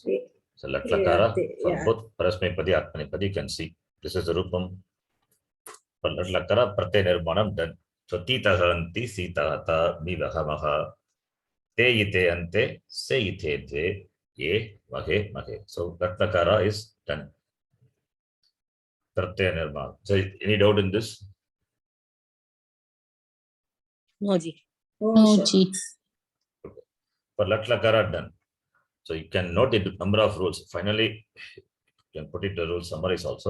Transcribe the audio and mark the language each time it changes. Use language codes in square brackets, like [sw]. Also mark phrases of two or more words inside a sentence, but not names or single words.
[en] So Latlakara for both Parasmapadi, Atmanipadi, you can see this is the Rupam. For Latlakara, [sa] Pratyay Nirmanam [en] done. [sa] So Tita Haranti, Sita Hata, Vivahamaha. te ite ante, se ite dve, ye vahe mahe. [en] So Latlakara is done. [sa] Pratyaya nirmana. [en] So any doubt in this? No, ji. No, sure. ji. For Latlakara done. So you can note the number of rules. Finally, you can put it the rule summaries also.